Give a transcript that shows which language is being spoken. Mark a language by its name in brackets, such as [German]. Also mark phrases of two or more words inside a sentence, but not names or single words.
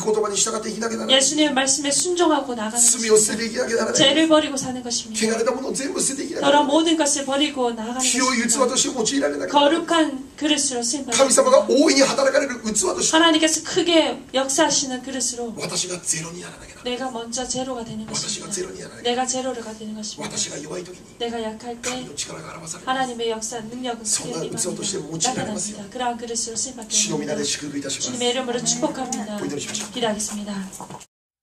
[Korean] 것입니다. [Japanese] 葉に従って生きなきゃならない。 [Korean] 예수님의 말씀에 순종하고 나아가는 [Japanese] 罪を捨てて [Korean] 것입니다. [Japanese] いきなきゃならない。 [Korean] 죄를 버리고 사는 것입니다. [Japanese] 汚れたものを全部捨てていきなきゃな [Korean] 더러 [Japanese] らない。 [Korean] 모든 것을 버리고 나아가는 [Japanese] 清い器 [Korean] 것입니다. [Japanese] として用いられなきゃならない。 [Korean] 거룩한 그릇으로 [Japanese] 神様が [Korean] 쓰임받습니다. [Japanese] 大いに働かれる器として [Korean] 하나님께서 크게 역사하시는 그릇으로 [Japanese] 私がゼロにならなきゃならない。 [Korean] 내가 먼저 제로가 되는 [Japanese] 私が [Korean] 것입니다. [Japanese] ゼロにならなきゃならない。 [Korean] 내가 제로가 되는 것입니다. [Japanese] 私が弱い時に [Korean] 내가 약할 [Japanese] 神 [Korean] 때 [Japanese] の力が表されます。 [Korean] 하나님의 역사 능력은 선한 크게 은사와 또 [Japanese] して用いられますよ。 [Korean] 나타납니다. 그러한 그릇으로 쓰임받게 [Japanese] 主の皆 [Korean] 합니다. [Japanese] で祝福いたします。 [Korean] 주님의 이름으로 축복합니다. 기도하십시오. 기도하겠습니다.